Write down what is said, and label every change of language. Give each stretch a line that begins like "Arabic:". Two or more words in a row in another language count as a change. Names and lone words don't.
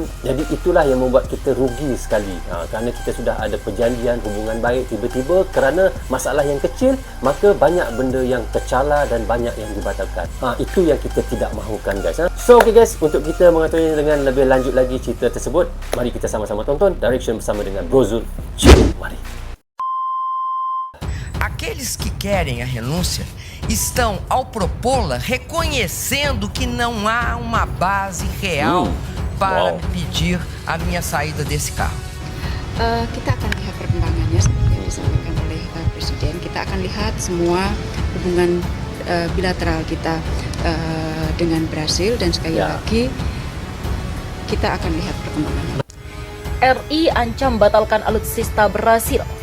Malay: Jadi itulah yang membuat kita rugi sekali. Kerana kita sudah ada perjanjian hubungan baik, tiba-tiba kerana masalah yang kecil, maka banyak benda yang tercala dan banyak yang dibatalkan. Itu yang kita tidak mahukan guys.
English: So, okay guys,
Malay: untuk kita mengetahui dengan lebih lanjut lagi cerita tersebut, mari kita sama-sama tonton Direction bersama dengan Bro Zul. Mari.
Portuguese: Aqueles que querem a renúncia estão, ao propô-la, reconhecendo que não há uma base real para pedir a minha saída desse carro.
Indonesian: Kita akan lihat perkembangannya seperti yang disampaikan oleh Presiden. Kita akan lihat semua hubungan bilateral kita dengan Brazil dan sekali lagi kita akan lihat perkembangannya. RI ancam batalkan alutsista Brasil.